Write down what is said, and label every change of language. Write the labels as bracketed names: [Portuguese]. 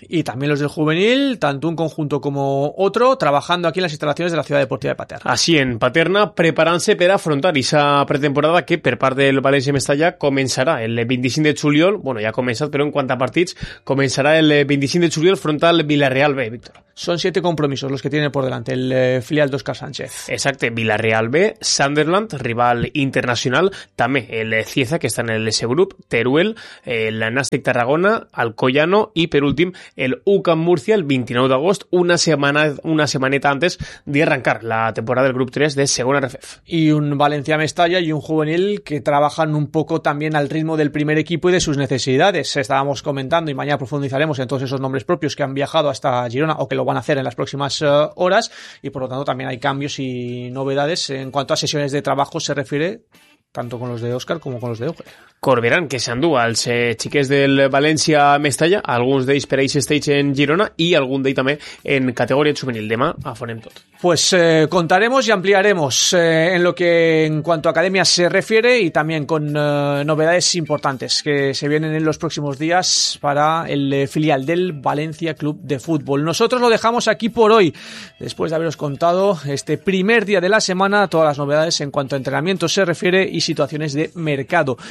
[Spanish] Y también los del juvenil, tanto un conjunto como otro, trabajando aquí en las instalaciones de la Ciudad Deportiva de Paterna. Así, en Paterna, prepárense para afrontar esa pretemporada que, [Catalan] per part del València Mestalla, [Spanish] comenzará el 25 de juliol. Bueno, ya ha comenzado, pero en cuanto a [Catalan] partits, [Spanish] comenzará el 25 de juliol frente al Villarreal B, Víctor. Son 7 compromisos los que tiene por delante el filial de Óscar Sánchez. [Catalan] Exacte, Villarreal B, Sunderland, rival internacional, també el Cieza, que està en el S-Group, Teruel, el Nàstic Tarragona, el Collano i, per últim, el UCAM Murcia el 29 d'agost, una semaneta antes d'arrencar la temporada del grup 3 de segona RFEF. I un València Mestalla i un juvenil [Spanish] que trabajan un poco también al ritmo del primer equipo y de sus necesidades. Estábamos comentando y mañana profundizaremos en todos esos nombres propios que han viajado hasta Girona o que lo van a hacer en las próximas horas, y por lo tanto también hay cambios y novedades en cuanto a sesiones de trabajo se refiere, tanto con los de Óscar como con los de Oje. [Catalan] Corberán, que s'endú als xiquets del València Mestalla, alguns d'ells per Ace Stage en Girona i algun d'ells també en categoria juvenil. Demà afonem tot. [Spanish] Pues contaremos y ampliaremos en lo que en cuanto a academia se refiere y también con novedades importantes que se vienen en los próximos días para el filial del Valencia Club de Fútbol. Nosotros lo dejamos aquí por hoy, después de haberos contado este primer día de la semana todas las novedades en cuanto a entrenamiento se refiere y situaciones de mercado.